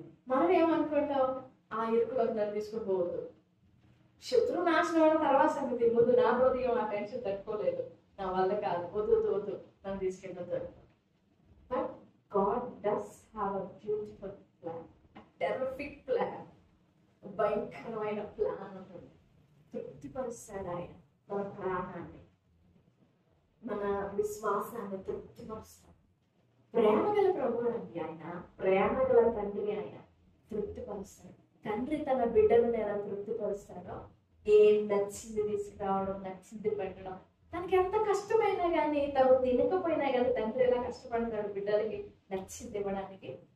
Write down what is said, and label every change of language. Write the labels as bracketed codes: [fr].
[te] మనం ఏమనుకుంటాం, ఆ ఇరుకులోకి నన్ను తీసుకుని పోవద్దు, శత్రువు నాశనం అయిన తర్వాత సంగతి, ముందు నా హృదయం ఆ టెన్షన్ తట్టుకోలేదు, నా వల్ల కాదు, వద్దు నన్ను తీసుకెళ్ళదు. [en] But God does have a beautiful plan, a terrific plan. [te] భయంకరమైన ప్లాన్ ఉంటుంది. తృప్తిపరుస్తాడు ఆయన మన ప్రాణాన్ని, మన విశ్వాసాన్ని తృప్తిపరుస్తాడు. ప్రేమ గల ప్రభువు అండి ఆయన, ప్రేమ గల తండ్రి ఆయన, తృప్తిపరుస్తాడు. తండ్రి తన బిడ్డలను ఎలా తృప్తిపరుస్తాడో, ఏం నచ్చింది తీసుకురావడం, నచ్చింది పెట్టడం, తనకి ఎంత కష్టమైనా కానీ, తను తినకపోయినా కానీ తండ్రి ఎలా కష్టపడతాడు బిడ్డలకి నచ్చింది ఇవ్వడానికి.